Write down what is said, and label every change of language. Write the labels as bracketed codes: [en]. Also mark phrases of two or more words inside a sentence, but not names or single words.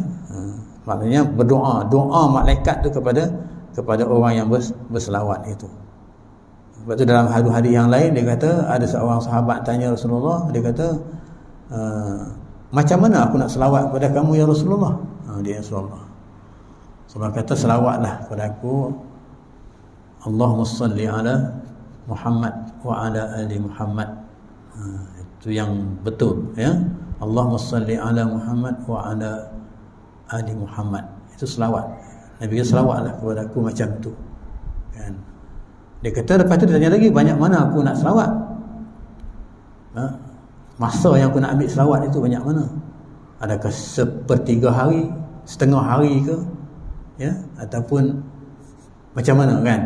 [ms] Maknanya berdoa, doa malaikat tu kepada orang yang berselawat itu. Sebab tu dalam hadis-hadis yang lain dia kata, ada seorang sahabat tanya Rasulullah, dia kata, macam mana aku nak selawat kepada kamu ya Rasulullah? Dia Rasulullah. Sebab kata, selawatlah kepada aku, [ar] Allahumma salli ala Muhammad wa ala ali Muhammad. [ms] Itu yang betul, ya. [ar] Allahumma salli ala Muhammad wa ala ali Muhammad. [ms] Itu selawat. Nabi kata, selawatlah kepada aku macam tu, kan. Dia kata, lepas tu dia tanya lagi, banyak mana aku nak selawat? Masa yang aku nak ambil selawat itu banyak mana? Adakah sepertiga hari, setengah hari ke, ya, ataupun macam mana, kan?